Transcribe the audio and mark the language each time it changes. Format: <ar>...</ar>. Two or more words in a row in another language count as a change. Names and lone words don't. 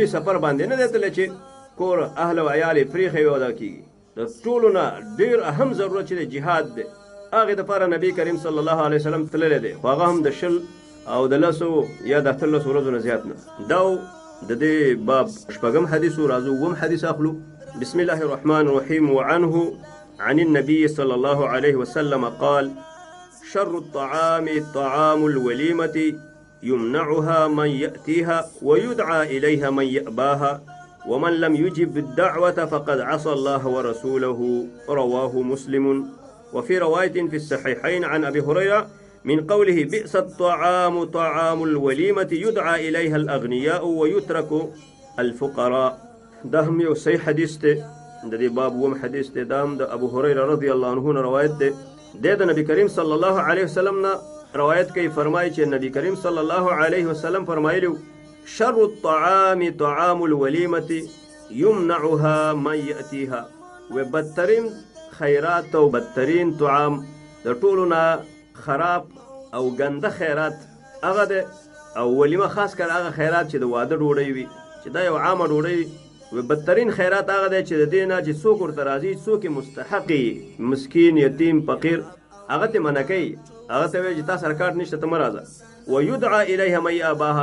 <ps>سفر باندې نه دی تللی چې کور اهل او عیال یې پرېښی وي او دا کېږي د ټولو نه ډېر اهم ضرورت چې دی جهاد دی هغې دپاره نبي کریم</ps> <ar>صلی الله علیه وسلم</ar> <ps>تللی دی خو هغه هم د 10 او د 10 یا د 18 ورځو نه زیات نه دا د دې باب 8 حدیث راځو 9 حدیث اخلو</ps> <ar>بسم الله الرحمن الرحیم وعنه عن النبي صلى الله عليه وسلم قال شر الطعام طعام الوليمة يمنعها من يأتيها ويدعى إليها من يأباها ومن لم يجب الدعوة فقد عصى الله ورسوله رواه مسلم وفي رواية في الصحيحين عن أبي هريرة من قوله بئس الطعام طعام الوليمة يدعى إليها الأغنياء ويترك الفقراء</ar> <ps>ده هم یو صحیح حدیث دی د دې باب وم حدیث دی دا هم د ابو هریره</ps> <ar>رضی الله عنه</ar> <ps>نه روایت دی د نبی کریم</ps> <ar>صلی الله علیه وسلم</ar> <ps>نه روایت کوي فرمایي چې نبی کریم</ps> <ar>صلی الله علیه وسلم</ar> <ps>فرمایلی</ps> <ar>شر الطعام طعام الوليمة يمنعها من يأتيها</ar> <ps>و بدترین خیرات او بدترین طعام د ټولو نه خراب او ګنده خیرات هغه دی او ولیمه خاص کر هغه خیرات چې د واده ډوډۍ وي چې دا یو عامه ډوډۍ و بدترین خیرات هغه دی چې د دې نه چې څوک ورته راځي څوک یې مستحق مسکین یتیم فقیر هغه ته منع کوي هغه ته وایي چې تا سره کارت نشته ته مه راځه</ps> <ar>ویدعا الیها من یاباها</ar>